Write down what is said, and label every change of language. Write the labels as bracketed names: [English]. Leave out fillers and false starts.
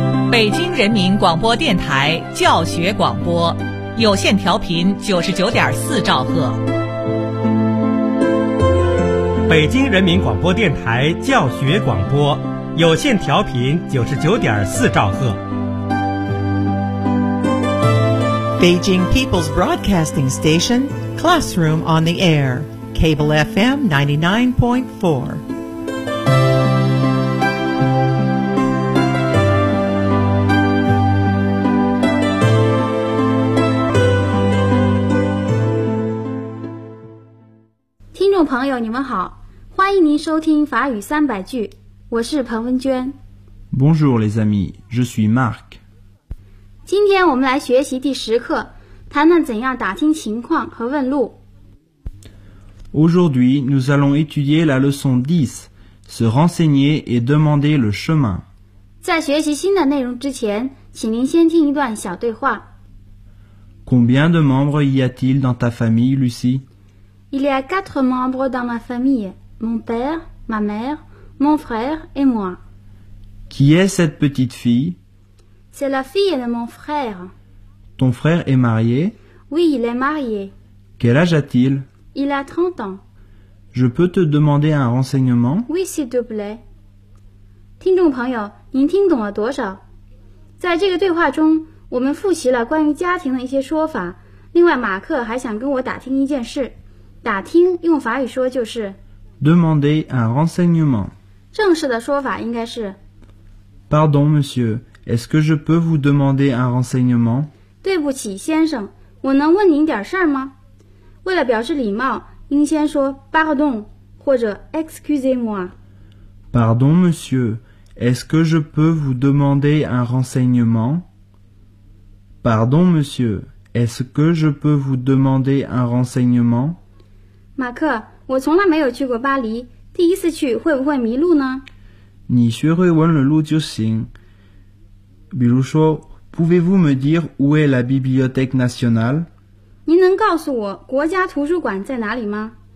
[Chinese] 北京人民广播电台教学广播，有线调频99.4兆赫。北京人民广播电台教学广播，有线调频99.4兆赫。 [English] Beijing People's Broadcasting Station, Classroom on the Air, Cable FM 99.4. [Chinese] 朋友你们好，欢迎您收听法语三百句，我是彭文娟。 [French] Bonjour les amis, je suis Marc。 [Chinese] 今天我们来学习第十课，谈谈怎样打听情况和问路。 [French] Aujourd'hui, nous allons étudier la leçon 10, se renseigner et demander le chemin。 [Chinese] 在学习新的内容之前，请您先听一段小对话。 [French] Combien de membres y a-t-il dans ta famille, Lucie? Il y a 4 membres dans ma famille, mon père, ma mère, mon frère et moi. Qui est cette petite fille? C'est la fille de mon frère. Ton frère est marié? Oui, il est marié. Quel âge a-t-il? Il a 30 ans. Je peux te demander un renseignement? Oui, s'il te plaît. [Chinese] 听众朋友，您听懂了多少？在这个对话中，我们复习了关于家庭的一些说法。另外，马克还想跟我打听一件事。打听用法语说就是 [French] demander un renseignement。 [Chinese] 正式的说法应该是 [French] Pardon, monsieur, est-ce que je peux vous demander un renseignement? [Chinese] 对不起，先生，我能问您点事儿吗？为了表示礼貌，应先说 Pardon 或者 Excusez-moi。 [French] Pardon, monsieur, est-ce que je peux vous demander un renseignement? Pardon, monsieur, est-ce que je peux vous demander un renseignement? [Chinese] 马克，我从来没有去过巴黎，第一次去会不会迷路呢？你学会问了路就行。比如说 [French] ，Pouvez-vous me dire où est la Bibliothèque nationale？ [Chinese] 您能告诉我国家图书馆在哪里吗？